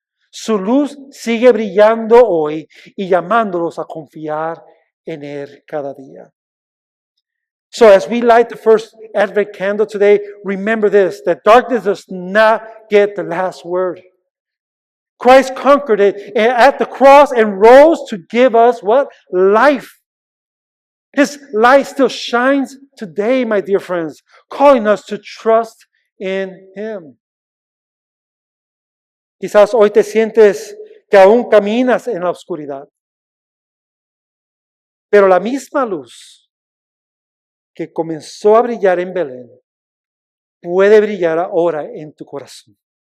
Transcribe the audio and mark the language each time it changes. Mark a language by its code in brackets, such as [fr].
[es] Su luz sigue brillando hoy y llamándolos a confiar en Él cada día. [en] So as we light the first Advent candle today, remember this, that darkness does not get the last word. Christ conquered it at the cross and rose to give us what? Life. His light still shines today, my dear friends, calling us to trust in Him. [es] Quizás hoy te sientes que aún caminas en la oscuridad, pero la misma luz que comenzó a brillar en Belén puede brillar ahora en tu corazón.